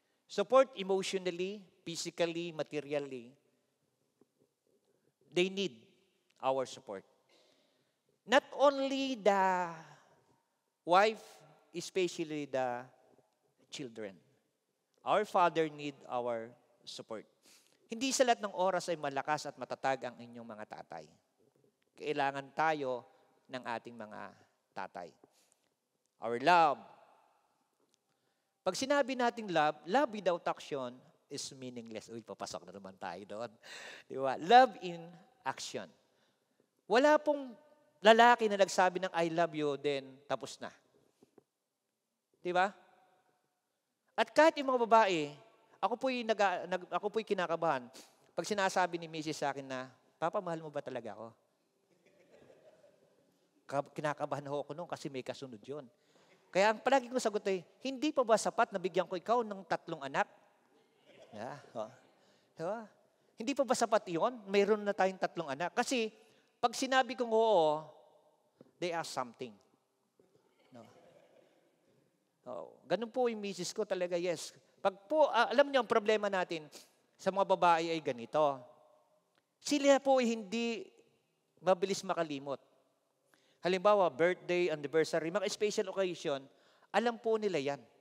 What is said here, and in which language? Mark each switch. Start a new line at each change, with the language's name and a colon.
English: Support emotionally, physically, materially. They need our support. Not only the wife, especially the children. Our father need our support.
Filipino: Hindi sa lahat ng oras ay malakas at matatag ang inyong mga tatay. Kailangan tayo ng ating mga tatay.
English: Our love.
Filipino: Pag sinabi nating
English: love without action is meaningless.
Filipino: Uy, papasok na naman tayo doon. Di ba?
English: Love in action.
Filipino: Wala pong lalaki na nagsabi ng
English: I love you,
Filipino: then tapos na. Di ba? At kahit yung mga babae, ako po'y kinakabahan. Pag sinasabi ni Mrs. sa akin na, Papa, mahal mo ba talaga ako? Kinakabahan ako noon kasi may kasunod yun. Kaya ang palagi kong sagot ay, hindi pa ba sapat na bigyan ko ikaw ng 3 anak? Yeah, diba? Hindi pa ba sapat iyon? Mayroon na tayong 3 anak. Kasi, pag sinabi kong oo,
English: they ask something. No.
Filipino: Ganun po yung misis ko talaga, yes. Pag po, alam niyo, ang problema natin sa mga babae ay ganito. Sila po ay hindi mabilis makalimot. Halimbawa, birthday, anniversary, mga special occasion, alam po nila yan.